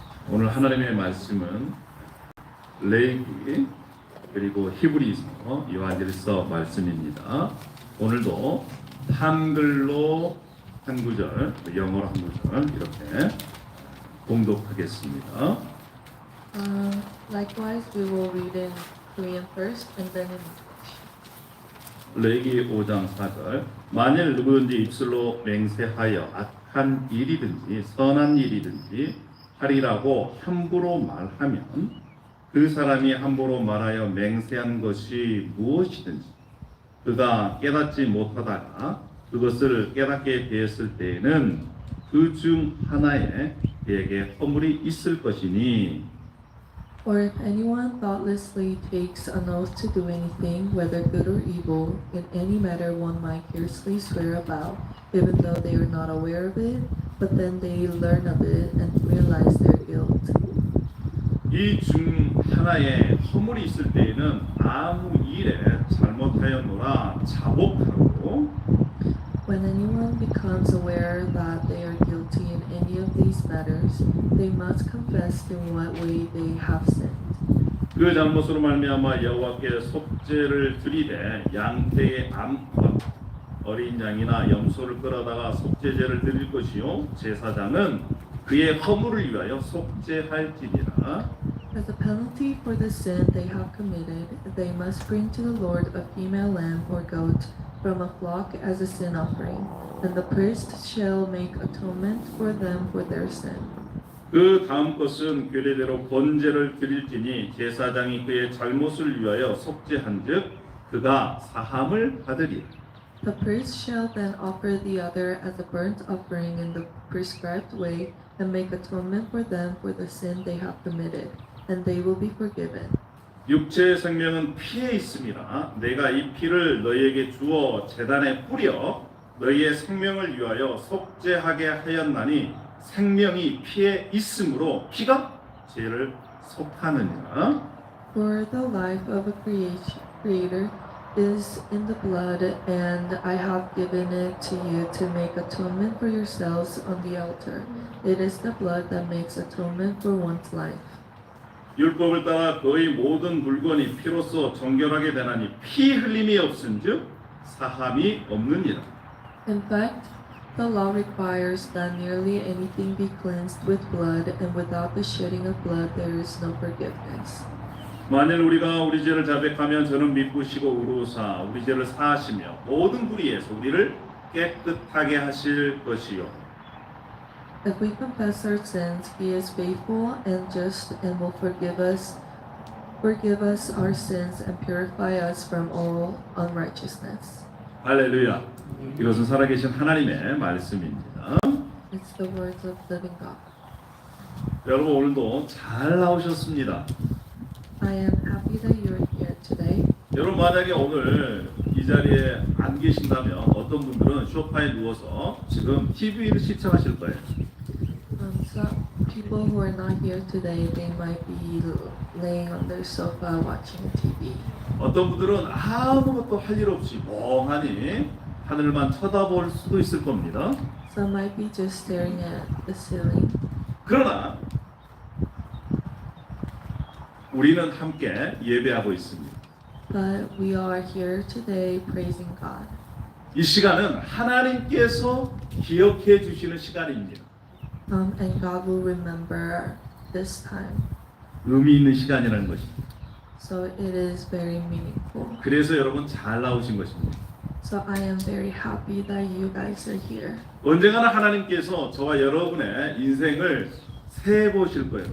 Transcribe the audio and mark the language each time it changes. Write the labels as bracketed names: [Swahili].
[Korean] 오늘 하나님의 말씀은 레위기 그리고 히브리서 요한일서 말씀입니다. 오늘도 한글로 한 구절, 영어로 한 구절 이렇게 봉독하겠습니다. [English] Likewise, we will read in Korean first and then in English. [Korean] 레위기 5장 4절 만일 누구든지 입술로 맹세하여 악한 일이든지 선한 일이든지 하리라고 함부로 말하면 그 사람이 함부로 말하여 맹세한 것이 무엇이든지 그가 깨닫지 못하다가 그것을 깨닫게 되었을 때에는 그 중 하나에 그에게 허물이 있을 것이니 [English] Or if anyone thoughtlessly takes an oath to do anything, whether good or evil, in any matter one might fiercely swear about, even though they are not aware of it, but then they learn of it and realize their guilt. [Korean] 이 중 하나에 허물이 있을 때에는 아무 일에 잘못하였노라 자복하고 [English] When anyone becomes aware that they are guilty in any of these matters, they must confess in what way they have sinned. [Korean] 그 잘못으로 말미암아 여호와께 속죄를 드리되 양떼의 암과 어린 양이나 염소를 끌어다가 속죄제를 드릴 것이요 제사장은 그의 허물을 위하여 속죄할지니라. [English] As a penalty for the sin they have committed, they must bring to the Lord a female lamb or goat from a flock as a sin offering, and the priest shall make atonement for them for their sin. [Korean] 그 다음 것은 규례대로 번제를 드릴지니 제사장이 그의 잘못을 위하여 속죄한즉 그가 사함을 받으리라. [English] The priest shall then offer the other as a burnt offering in the prescribed way, and make atonement for them for the sin they have committed, and they will be forgiven. [Korean] 육체의 생명은 피에 있음이라 내가 이 피를 너희에게 주어 제단에 뿌려 너희의 생명을 위하여 속죄하게 하였나니 생명이 피에 있으므로 피가 죄를 속하느니라. [English] For the life of a creator is in the blood, and I have given it to you to make atonement for yourselves on the altar. It is the blood that makes atonement for one's life. [Korean] 율법을 따라 거의 모든 물건이 피로써 정결하게 되나니 피 흘림이 없은즉 사함이 없느니라. [English] In fact, the law requires that nearly anything be cleansed with blood, and without the shedding of blood there is no forgiveness. [Korean] 만일 우리가 우리 죄를 자백하면 저는 믿으시고 의로우사 우리 죄를 사하시며 모든 불의에서 우리를 깨끗하게 하실 것이요. [English] If we confess our sins, He is faithful and just and will forgive us our sins and purify us from all unrighteousness. [Korean] 할렐루야. 이것은 살아계신 하나님의 말씀입니다. [English] It's the words of living God. [Korean] 여러분 오늘도 잘 나오셨습니다. [English] I am happy that you're here today. [Korean] 여러분 만약에 오늘 이 자리에 안 계신다면 어떤 분들은 소파에 누워서 지금 TV를 시청하실 거예요. [English] Some people who are not here today, they might be laying on their sofa watching TV. [Korean] 어떤 분들은 아무것도 할 일 없이 멍하니 하늘만 쳐다볼 수도 있을 겁니다. [English] Some might be just staring at the ceiling. [Korean] 그러나 우리는 함께 예배하고 있습니다. [English] But we are here today praising God. [Korean] 이 시간은 하나님께서 기억해 주시는 시간입니다. [English] And God will remember this time. [Korean] 의미 있는 시간이라는 것입니다. [English] So it is very meaningful. [Korean] 그래서 여러분 잘 나오신 것입니다. [English] So I am very happy that you guys are here. [Korean] 언젠가나 하나님께서 저와 여러분의 인생을 세 보실 거예요.